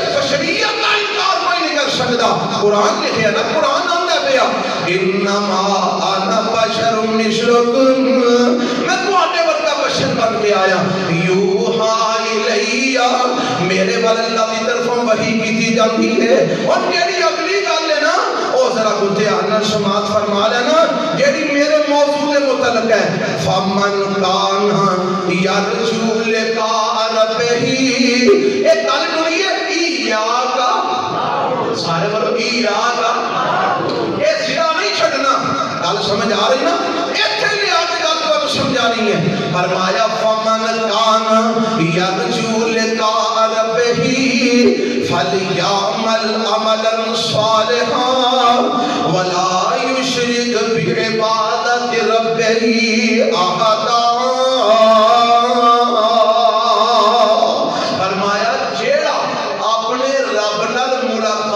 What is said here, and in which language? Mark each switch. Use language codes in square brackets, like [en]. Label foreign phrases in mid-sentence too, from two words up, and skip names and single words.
[pa] بشریت کا انکار کوئی نہیں کر سکتا قرآن لکھے ہے نا قرآن آندہ پیا [ar] انما انا بشر مثلکم [pa] میں تہاڈے ورگا بشر بن کے آیا یوحا الیہ میرے والے اللہ کی طرفوں وحی کی جاتی ہے اور جیڑی اگلی گل ہے نا او ذرا کو دھیان نال سماعت فرما لینا جیڑی میرے موضوع کے متعلق ہے [ar] فمن کان یرجو لقاء [pa] ربہ ایک گل سنی ہے ایاکا سارے بولو ایاکا یہ سرا نہیں چھڈنا گل سمجھ آ رہی نا ایتھے لے آ کے گل کو سمجھانی ہے فرمایا [ar] فمن کان یرجو لقاء ربہ فلیعمل عملا صالحا ولا یشرک بعبادت ربہ احدا [pa] فرمایا جیڑا اپنے رب نال